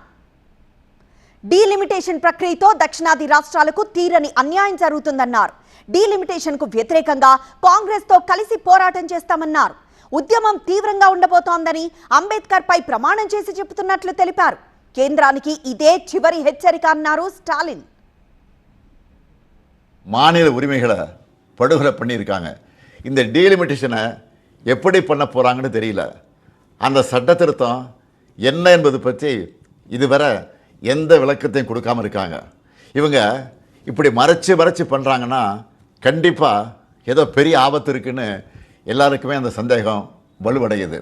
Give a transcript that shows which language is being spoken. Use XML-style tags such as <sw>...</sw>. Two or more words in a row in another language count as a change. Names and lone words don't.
<te>డీలిమిటేషన్ ప్రక్రియతో దక్షిణాది రాష్ట్రాలకు తీరని అన్యాయం జరుగుతుందన్నారు. డీలిమిటేషన్కు వ్యతిరేకంగా కాంగ్రెస్తో కలిసి పోరాటం చేస్తామన్నారు. ఉద్యమం తీవ్రంగా ఉండబోతోందని అంబేద్కర్ పై ప్రమాణం చేసి చెబుతున్నట్లు తెలిపారు. కేంద్రానికి ఇదే చివరి హెచ్చరిక అన్నారు స్టాలిన్.</te> <ta>மாநில உரிமைகளை படுகொலை பண்ணியிருக்காங்க. இந்த டீலிமிட்டேஷனை எப்படி பண்ண போகிறாங்கன்னு தெரியல. அந்த சட்ட திருத்தம் என்ன என்பது பற்றி இதுவரை எந்த விளக்கத்தையும் கொடுக்காமல் இருக்காங்க. இவங்க இப்படி மறைச்சு பண்ணுறாங்கன்னா கண்டிப்பாக ஏதோ பெரிய ஆபத்து இருக்குன்னு எல்லாருக்குமே அந்த சந்தேகம் வலுவடையுது.</ta>